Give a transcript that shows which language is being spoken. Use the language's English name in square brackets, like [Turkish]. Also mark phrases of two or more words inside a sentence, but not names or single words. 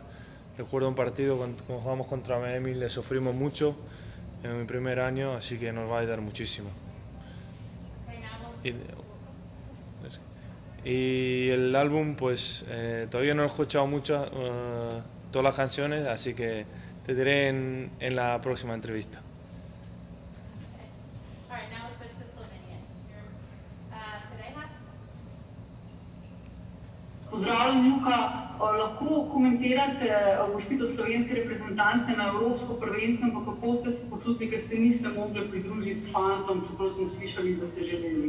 [Spanish] Recuerdo un partido cuando jugamos contra Miami, le sufrimos mucho en mi primer año, así que nos va a ayudar muchísimo. Y el álbum, pues todavía no he escuchado mucho, todas las canciones, así que te diré en la próxima entrevista. [Slovenian] Pozdravljam, Luka. Lahko komentirate uvrstitev slovenske reprezentance na Evropsko prvenstvo, ampak kako ste se počutili, ker se niste mogli pridružiti s fantom, čeprav smo slišali, da ste želeli?